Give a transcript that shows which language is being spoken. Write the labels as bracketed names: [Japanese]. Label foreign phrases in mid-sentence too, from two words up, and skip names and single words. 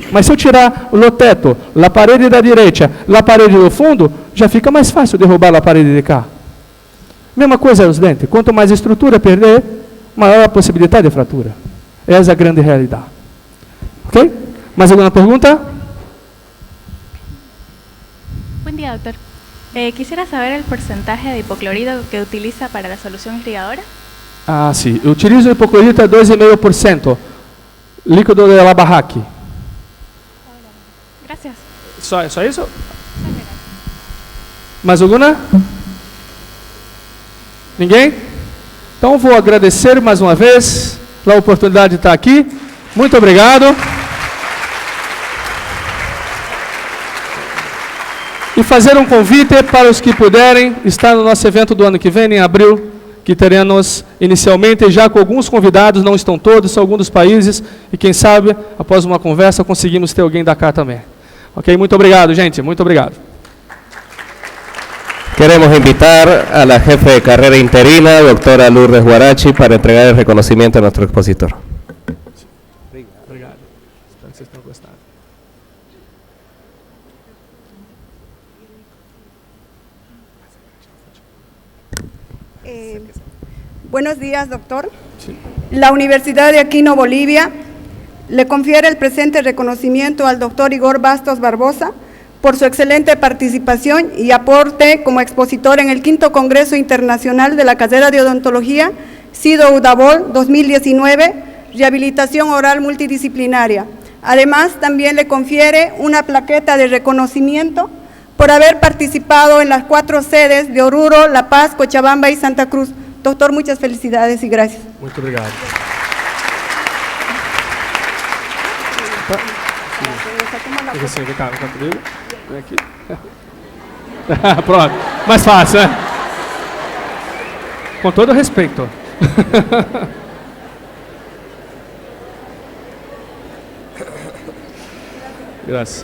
[Portuguese] Mas se eu tirar o teto, a parede da direita, a parede do fundo, já fica mais fácil derrubar a parede de cá. Mesma coisa os dentes. Quanto mais estrutura perder, maior a possibilidade de fratura. Essa é a grande realidade. Ok? Mais alguma pergunta? [Spanish] Buen día, doctor. Quisiera saber el porcentaje de hipoclorito que utiliza para la solución irrigadora. [Portuguese] Ah, sim. Eu utilizo hipoclorito a 2,5%. [Spanish] Líquido de la barraque. Gracias. [Portuguese] Só isso? Mais alguma? Ninguém? Então vou agradecer mais uma vez a oportunidade de estar aqui. Muito obrigado. E fazer um convite para os que puderem estar no nosso evento do ano que vem, em abril, que teremos inicialmente já com alguns convidados, não estão todos, são alguns dos países, e quem sabe, após uma conversa, conseguimos ter alguém da cá também. Ok? Muito obrigado, gente. Muito obrigado. [Spanish] Queremos invitar a la jefe de carrera interina, doctora Lourdes Guarachi, para entregar el reconocimiento a nuestro expositor. [Portuguese] Obrigado. Espero que vocês tenham gostado. [Spanish] Buenos días, doctor. Sí. La Universidad de Aquino, Bolivia, le confiere el presente reconocimiento al doctor Igor Bastos Barbosa por su excelente participación y aporte como expositor en el 5º Congreso Internacional de la Carrera de Odontología, SIDO UDABOL 2019, Rehabilitación Oral Multidisciplinaria. Además, también le confiere una plaqueta de reconocimiento por haber participado en las 4 sedes de Oruro, La Paz, Cochabamba y Santa Cruz. Doctor, muchas felicidades y gracias. [Portuguese] Muito obrigado. Vem cá comigo. Vem aqui. Pronto. Mais fácil, né? Com todo respeito. Graças.